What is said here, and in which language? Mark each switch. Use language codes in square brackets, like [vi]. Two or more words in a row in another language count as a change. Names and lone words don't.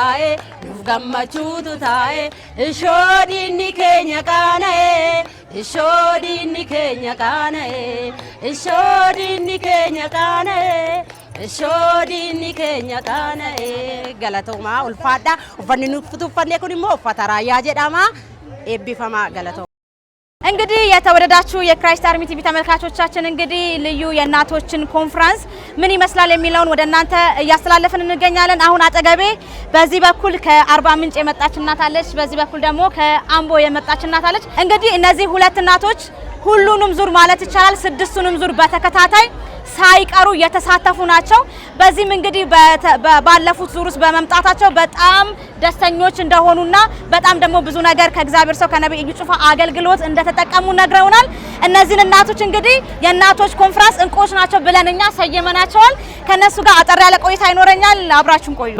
[om] taa'e ishoodinni keenya qaana'e ishoodinni keenya qaana'e ishoodinni keenya qaana'e ishoodinni keenya qaana'e galatoomaa ulfaadha uffanni nuuf uffanne kun immoo uffata raayyaa jedhama eebbifamaa galatoomaa [am] እንግዲህ የተወደዳችሁ የክራይስት አርሚ ቲቪ ተመልካቾቻችን እንግዲህ ልዩ የእናቶችን ኮንፈረንስ ምን ይመስላል የሚለውን ወደ እናንተ እያስተላለፍን እንገኛለን። አሁን አጠገቤ በዚህ በኩል ከአርባ ምንጭ የመጣች እናት አለች፣ በዚህ በኩል ደግሞ ከአምቦ የመጣች እናት አለች። እንግዲህ እነዚህ ሁለት እናቶች ሁሉንም ዙር ማለት ይቻላል ስድስቱንም ዙር በተከታታይ ሳይቀሩ የተሳተፉ ናቸው። በዚህም እንግዲህ ባለፉት ዙር ውስጥ በመምጣታቸው በጣም ደስተኞች እንደሆኑና በጣም ደግሞ ብዙ ነገር ከእግዚአብሔር ሰው ከነብይ እዩ ጩፋ አገልግሎት እንደተጠቀሙ ነግረውናል። እነዚህን እናቶች እንግዲህ የእናቶች ኮንፈረንስ እንቁዎች ናቸው ብለንኛ ሰየመናቸዋል። ከነሱ ጋር አጠር ያለ ቆይታ ይኖረኛል። አብራችሁን ቆዩ።